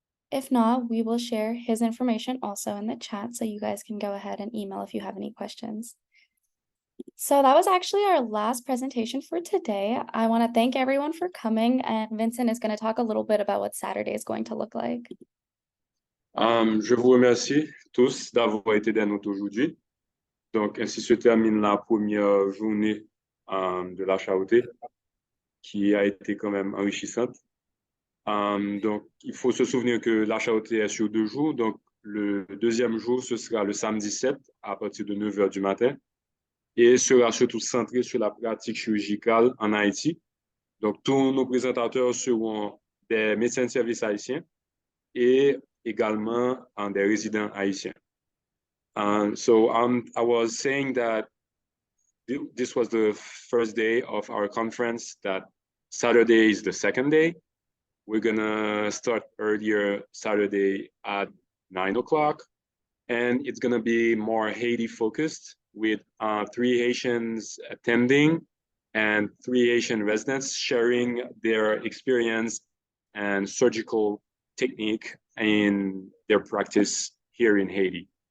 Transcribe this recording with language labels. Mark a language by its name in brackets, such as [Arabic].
[English] If not, we will share his information also in the chat, so you guys can go ahead and email if you have any questions. So that was actually our last presentation for today. I want to thank everyone for coming, and Vincent is going to talk a little bit about what Saturday is going to look like. [French] Je vous remercie tous d'avoir été des nôtres aujourd'hui. Donc, ainsi se termine la première journée de la HAAOT, qui a été quand même enrichissante. Donc, il faut se souvenir que la HAAOT est sur 2 jours. Donc, le deuxième jour, ce sera le samedi 7 à partir de 9 h du matin et sera surtout centré sur la pratique chirurgicale en Haïti. Donc, tous nos présentateurs seront des médecins de service haïtiens et également des résidents haïtiens. [English] So I was saying that this was the first day of our conference, that Saturday is the second day. We're gonna start earlier Saturday at 9 o'clock, and it's gonna be more Haiti focused with 3 Haitians attending and 3 Haitian residents sharing their experience and surgical technique in their practice here in Haiti.